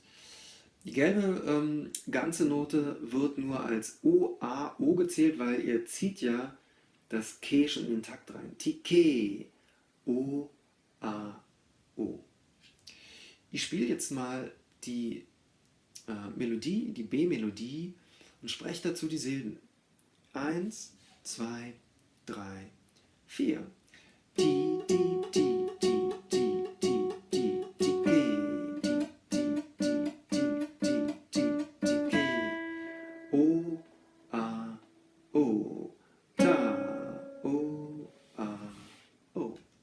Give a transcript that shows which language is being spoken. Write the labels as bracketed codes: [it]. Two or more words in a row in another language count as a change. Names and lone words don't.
[de] Die gelbe ganze Note wird nur als O, A, O gezählt, weil ihr zieht ja das Ke schon in den Takt rein. Tike, O, A, O. Ich spiele jetzt mal die Melodie, die B-Melodie und spreche dazu die Silben. 1, 2, 3, 4. Ti, ti, ti, ti, ti, ti, ti, ti, ke, ti, ti, ti, ti, ti, ti, ke. O, A, O, Ta, O, A, O.